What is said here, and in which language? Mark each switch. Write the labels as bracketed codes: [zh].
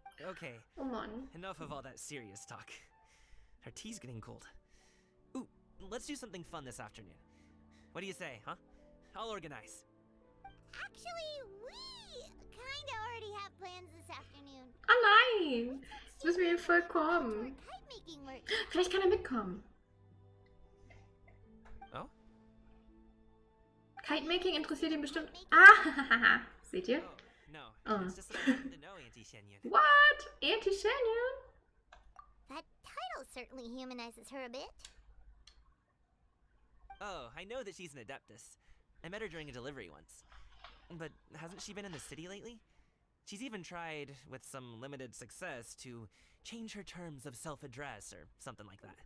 [de] Okay, Oh Mann. [en] enough of all that serious talk. Our tea's getting cold. Ooh, let's do something fun this afternoon. What do you say, huh? I'll organize. Actually, we kinda already have plans this afternoon. [de] Oh nein! Jetzt müssen wir ihn voll kommen. [en] Kite-making work. [de] Vielleicht kann er mitkommen. Oh? Kite-Making interessiert ihn bestimmt. Ah, seht ihr? [en] Oh, no. Oh. It's just something to know, Auntie Shenyun. What? Auntie Shenyun? That title certainly humanizes her a bit. Oh, I know that she's an adeptus. I met her during a delivery once. But hasn't she been in the city lately? She's even tried, with some limited success, to change her terms of self-address or something like that.